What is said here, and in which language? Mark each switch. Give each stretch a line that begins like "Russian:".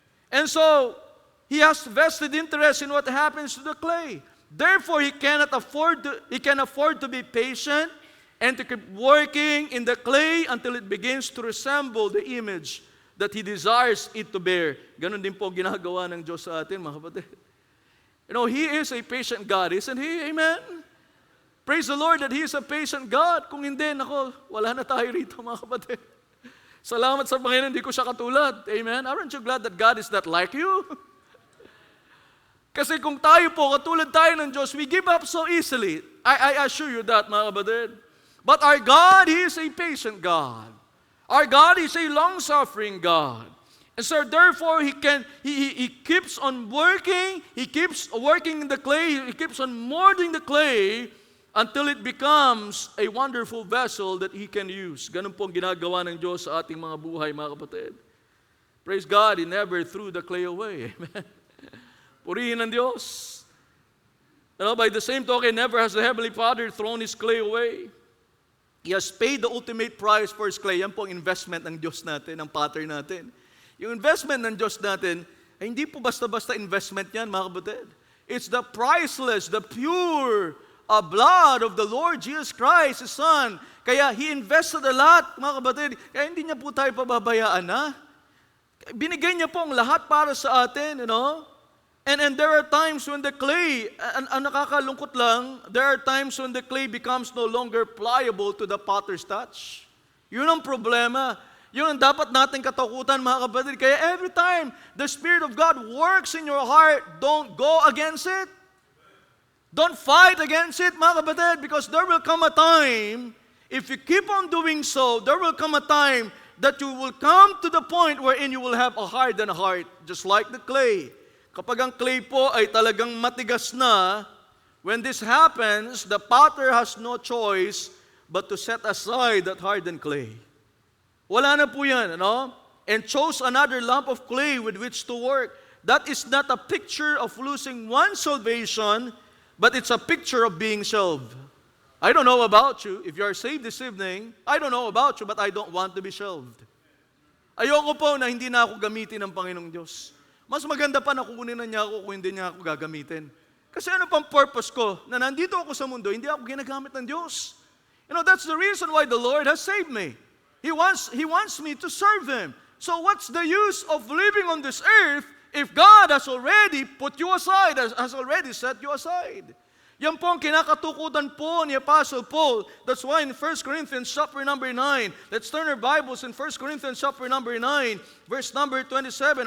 English: And so, he has vested interest in what happens to the clay. Therefore, he can afford to be patient and to keep working in the clay until it begins to resemble the image that He desires it to bear.
Filipino: Ganon din po ginagawa ng Diyos sa atin, mga kapatid.
English: You know, He is a patient God, isn't He? Amen? Praise the Lord that He is a patient God.
Filipino: Kung hindi, nako, wala na tayo rito, mga kapatid. Salamat sa Panginoon, hindi ko siya katulad. Amen?
English: Aren't you glad that God is not like you?
Filipino: Kasi kung tayo po, katulad tayo ng Diyos,
English: we give up so easily. I assure you that,
Filipino: mga kapatid.
English: But our God, He is a patient God. Our God is a long-suffering God. And so therefore, He keeps on working, He keeps working in the clay, He keeps on molding the clay until it becomes a wonderful vessel that He can use.
Filipino: Ganun po ang ginagawa ng Diyos sa ating mga buhay, mga kapatid.
English: Praise God, He never threw the clay away. Amen.
Filipino: Purihin ang Diyos.
English: You know, by the same token, never has the Heavenly Father thrown His clay away. He has paid the ultimate price for His clay.
Filipino: Yan po ang investment ng Diyos natin, ng Pater natin. Yung investment ng Diyos natin, ay hindi po basta-basta investment yan, mga kapatid.
English: It's the priceless, the pure blood of the Lord Jesus Christ, His Son.
Filipino: Kaya
English: He invested a lot,
Filipino: mga kapatid. Kaya hindi niya po tayo pababayaan, ha? Binigay niya po ang lahat para sa atin, you know?
English: And there are times when the clay,
Filipino: ang nakakalungkot lang,
English: there are times when the clay becomes no longer pliable to the potter's touch.
Filipino: Yun ang problema. Yun ang dapat nating katakutan, mga kapatid.
English: Kaya every time the Spirit of God works in your heart, don't go against it. Don't fight against it,
Filipino: mga kapatid,
English: because there will come a time, if you keep on doing so, there will come a time that you will come to the point wherein you will have a hardened heart, just like the clay.
Filipino: Kapag ang clay po ay talagang matigas na,
English: when this happens, the potter has no choice but to set aside that hardened clay.
Filipino: Wala na po yan, ano?
English: And chose another lump of clay with which to work. That is not a picture of losing one's salvation, but it's a picture of being shelved. I don't know about you. If you are saved this evening, I don't know about you, but I don't want to be shelved.
Filipino: Ayoko po na hindi na ako gamitin ng Panginoong Diyos. Mas maganda pa na kukunin na niya ako kung hindi niya ako gagamitin. Kasi ano pang purpose ko na nandito ako sa mundo, hindi ako ginagamit ng Diyos.
English: You know, that's the reason why the Lord has saved me. He wants me to serve Him. So what's the use of living on this earth if God has already put you aside, has already set you aside?
Filipino: Yan po ang kinakatukutan po ni Apostle Paul.
English: That's why in 1 Corinthians chapter number 9, let's turn our Bibles in 1 Corinthians chapter number 9, verse number 27.